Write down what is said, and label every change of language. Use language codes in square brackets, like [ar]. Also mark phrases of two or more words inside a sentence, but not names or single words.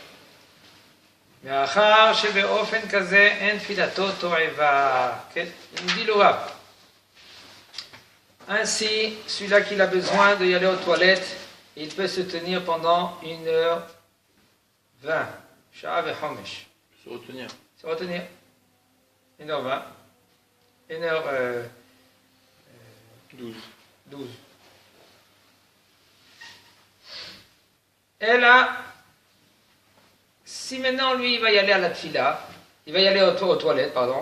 [he] מאחר שבאופן כזה אין תפילתו תועבה. כן? [fr] Il nous dit le Rav. Ainsi, celui-là qui a besoin d'aller aux toilettes, il peut se tenir pendant 1h20. [he] שעה וחומש. [fr] Se retenir. Se retenir. 1h20, 1h12. Et là, si maintenant lui il va y aller à la tfila, il va y aller aux toilettes, pardon.